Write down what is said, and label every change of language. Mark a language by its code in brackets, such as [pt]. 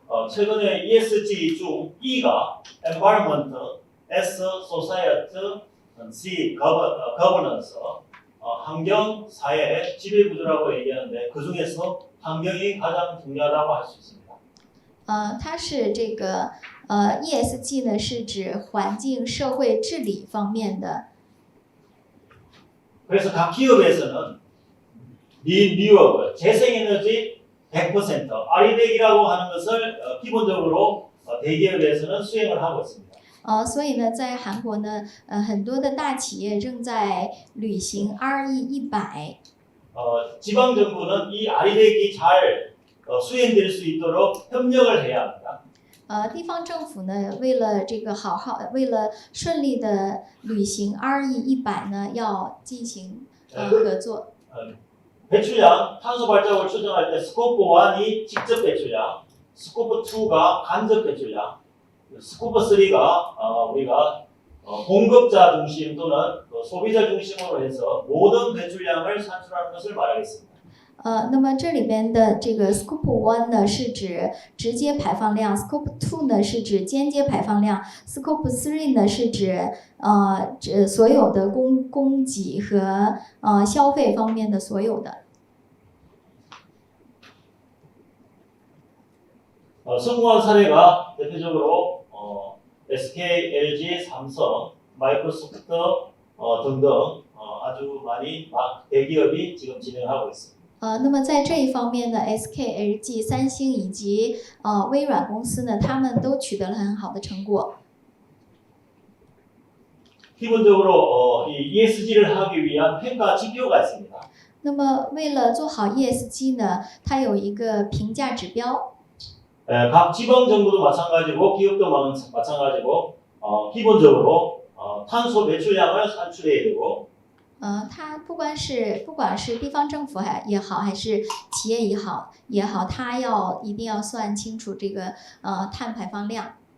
[ko] 최근에 ESG 중 E가 Environment, S Society, C Governance, 환경, 사회, 지배구조라고 얘기하는데 그 중에서 환경이 가장 중요하다고 할 수 있습니다. [zh] 它是这个ESG 呢，是指环境、社会治理方面的。 [ko] 그래서 각 기업에서는 리뉴어블, 재생에너지 100%, RE100이라고 하는 것을 기본적으로 대기업에서는 수행을 하고 있습니다. [zh] 所以呢，在韩国呢，很多的大企业正在履行 RE100。 [ko] 지방 정부는 이 RE100이 잘 수행될 수 있도록 협력을 해야 합니다. [zh] 地方政府呢，为了这个为了顺利的履行 RE100呢，要进行合作。 [ko] 배출량, 탄소 발자국을 추정할 때 스코프 1이 직접 배출량, 스코프 2가 간접 배출량, 스코프 3가 우리가 공급자 중심 또는 소비자 중심으로 해서 모든 배출량을 산출하는 것을 말하겠습니다. [zh] 那么这里边的这个 Scope 1呢，是指直接排放量 ；Scope 2呢是指间接排放量 ；Scope 3呢是指所有的供给和消费方面的所有的。 [ko] 성공한 사례가 대표적으로 SK, LG, 삼성, 마이크로소프트 등등 아주 많이 대기업이 지금 진행하고 있습니다. [zh] 那么在这一方面呢 ，SK、LG、三星以及微软公司呢，他们都取得了很好的成果。 [ko] 기본적으로 이 ESG를 하기 위한 평가 지표가 있습니다. [zh] 那么为了做好 ESG呢，它有一个评价指标。 [ko] 각 지방 정부도 마찬가지고 기업도 마찬가지고 기본적으로 탄소 배출량을 산출해야 되고 [zh] 它不管是地方政府也好，还是企业也好，它一定要算清楚这个碳排放量。